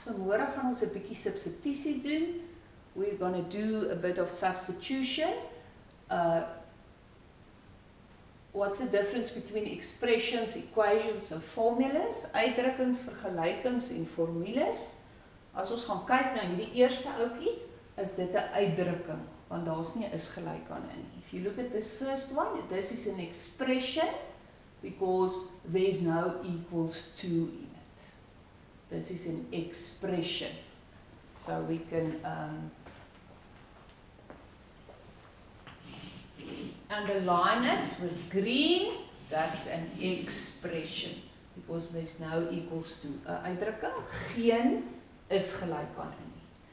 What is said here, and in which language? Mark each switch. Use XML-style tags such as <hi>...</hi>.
<af>Vanmôre gaan ons 'n bietjie substitusie doen.</af> <en>We're going to do a bit of substitution. What's the difference between expressions, equations and formulas?</en> <af>Uitdrukkings, vergelykings en formules. As ons gaan kyk na hierdie eerste ouetjie, is dit 'n uitdrukking, want daar's nie 'n is gelyk aan in nie.</af> <en>If you look at this first one, this is an expression because there's no equals to in it. This is an expression. So we can underline it with green. That's an expression because there's no equals to.</en> <af>'n Uitdrukking, geen is gelyk aan in nie.</af>